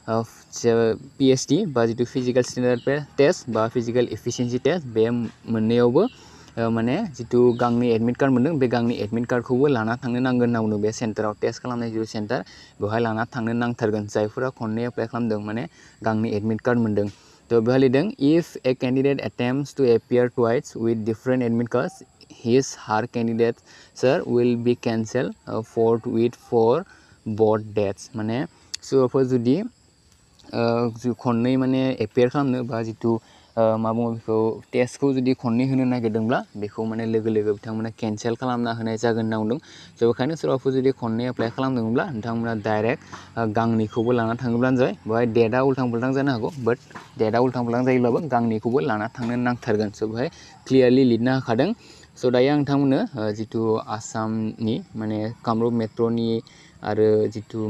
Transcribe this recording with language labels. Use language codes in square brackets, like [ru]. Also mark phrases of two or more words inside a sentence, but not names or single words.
[brx] पीएसटी बा जितु [en] physical standard test [brx] बा [en] physical efficiency test [brx] बे मोननैयावबो माने जितु गांनै [en] admit card [brx] मोनदों बे गांनै [en] admit card [brx] लाना थांनो नांगोन होनना बुंदों बे सेन्टाराव टेस्ट खालामनाय जितु सेन्टार बेवहाय लाना थांनो नांथारगोन जायफोरा खननै एप्लाइ खालामदों माने गांनै [en] admit card [brx] मोनदों तो बेवहाय लिरदों [en] if a candidate attempts to appear twice with different admit cards his her candidate sir will be cancelled forthwith for both dates [brx] माने सोरबाफोर जुदि खननै माने एपियार खालामनो बा जितु मा बुङो बेखौ टेस्टखौ जुदि खननै होनो नागिरदोंब्ला बेखौ माने लोगो लोगो बिथांमोना केन्सेल खालामना होनाय जागोन होनना बुंदों स' बेखायनो सोरबाफोर जुदि खननै एप्लाइ खालामदोंब्ला नोंथांमोना डाइरेक्ट गांनैखौबो लाना थाङोब्लानो जाबाय बेवहाय डेटआ उल्थां फाल्थां जानो हागौ बाट डेटआ उल्थां फाल्थां जायोब्लाबो गांनैखौबो लाना थांनो नांथारगोन स' बेवहाय क्लियारलि लिरना होखादों स' दायो आं नोंथांमोननो जितु आसामनि माने कामरुप मेट्र'नि आरो जितु मा